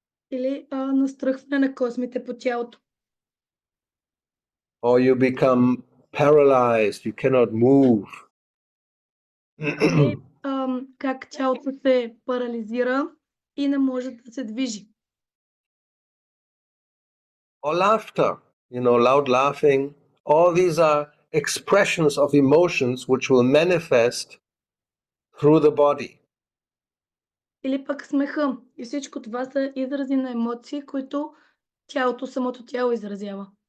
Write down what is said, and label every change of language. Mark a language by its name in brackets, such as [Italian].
[Bulgarian] Или настръхване на космите по тялото. [English] Or you become paralyzed, you cannot move. [Bulgarian] Или как тялото се парализира и не може да се движи. [English] Or laughter, loud laughing. All these are expressions of emotions which will manifest through the body. [Bulgarian] Или пък смеха. И всичко това са изрази на емоции, които самото тяло изразява.